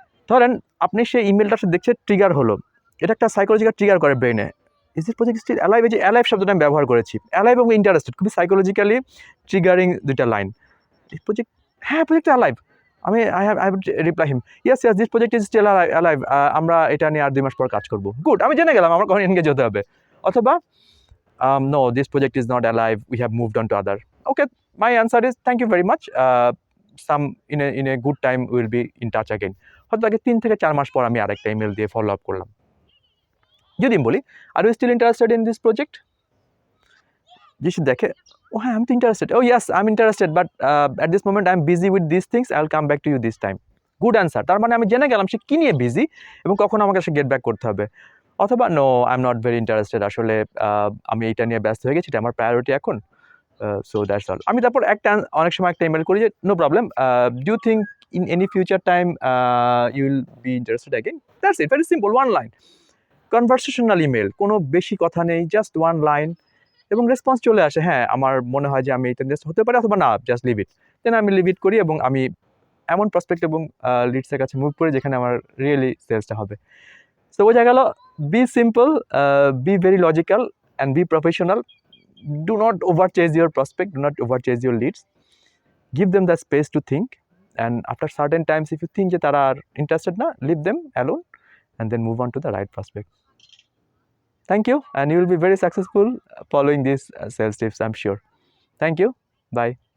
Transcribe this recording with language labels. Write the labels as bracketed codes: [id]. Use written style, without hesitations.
[bn] ধরেন আপনি সেই ইমেলটা দেখছেন, ট্রিগার হলো, এটা একটা সাইকোলজিক্যাল ট্রিগার করে ব্রেনে, [en] Is this project still alive? [bn] এই যে অ্যালাইভ শব্দটা আমি ব্যবহার করেছি, অ্যালাইভ এবং ইন্টারেস্টেড, খুবই সাইকোলজিক্যালি ট্রিগারিং 2টা লাইন। এই প্রজেক্ট, হ্যাঁ project alive, [en] I have reply him, yes this project is still alive, [bn] আমরা এটা নিয়ে আর 2 মাস পর কাজ করবো, গুড, আমি জেনে গেলাম আমার কখন এনগেজ হতে হবে। অথবা [en] no, this project is not alive, we have moved on to other. Okay, my answer is thank you very much, in a good time we will be in touch again. [bn] হয়তো আগে 3 থেকে 4 মাস পর আমি আরেকটা email দিয়ে follow up করলাম। যদি আমি বলি [en] আর are still interested in this project, [bn] যে সে দেখে, ও হ্যাঁ আমি তো interested, [en] ও yes I am interested, but at this moment I am busy with this things, I will come back to you this time. [bn] Good answer, তার মানে আমি জেনে গেলাম সে কী নিয়ে বিজি এবং কখন আমাকে সে গেট ব্যাক করতে হবে। অথবা [en] no, I am not very interested, [bn] আসলে আমি এইটা নিয়ে ব্যস্ত হয়ে গেছি, এটা আমার প্রায়োরিটি এখন, [en] So that's all. [bn] আমি তারপর অনেক সময় একটা ইমেল করি যে [en] No problem, do you think in any future time you will be interested again? That's it, very simple, one line conversational email, [bn] কোনো বেশি কথা নেই, [en] just one line, [bn] এবং রেসপন্স চলে আসে, হ্যাঁ আমার মনে হয় যে আমি এটা ইন্টারেস্ট হতে পারি, অথবা না, [en] Just leave it. [bn] দেন আমি লিভ ইট করি এবং আমি এমন প্রসপেক্ট এবং লিডসের কাছে মুভ করি যেখানে আমার রিয়েলি সেলসটা হবে। [en] so [bn] বোঝা গেল, [en] Be simple, be very logical, and be professional. Do not overchase your prospect, do not overchase your leads, give them the space to think, and after certain times if you think that they are interested na, leave them alone and then move on to the right prospect. Thank you, and you will be very successful following these sales tips, I'm sure. Thank you, bye.